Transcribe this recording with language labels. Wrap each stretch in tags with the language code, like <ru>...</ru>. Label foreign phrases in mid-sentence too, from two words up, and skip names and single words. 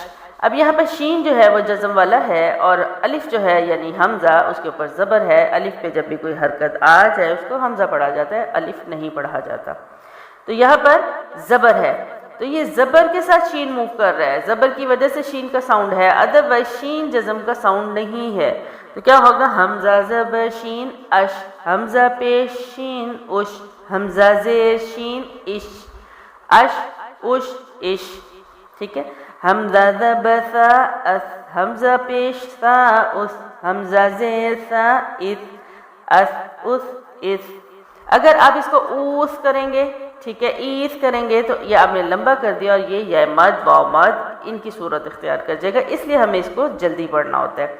<ur>اب یہاں پر شین جو ہے وہ جزم والا ہے، اور الف جو ہے یعنی حمزہ اس کے اوپر زبر ہے، الف پہ جب بھی کوئی حرکت آ جائے اس کو حمزہ پڑھا جاتا ہے، الف نہیں پڑھا جاتا۔ تو یہاں پر زبر ہے، تو یہ زبر کے ساتھ شین موو کر رہا ہے، زبر کی وجہ سے شین کا ساؤنڈ ہے، ادروائز شین جزم کا ساؤنڈ نہیں ہے، تو کیا ہوگا؟ حمزہ زبر شین اش، حمزہ پیش شین اش، حمزہ زیر شین اش، اش اش اش، ٹھیک ہے۔ حمزہ زبر سا اس، حمزہ پیش سا اس، حمزہ زیر سا اس، اس اس اس۔ اگر آپ اس کو اوس کریں گے، ٹھیک ہے، ایس کریں گے، تو یہ آپ نے لمبا کر دیا اور یہ یا مد واو مد ان کی صورت اختیار کر جائے گا، اس لیے ہمیں اس کو جلدی پڑھنا ہوتا ہے۔</ur>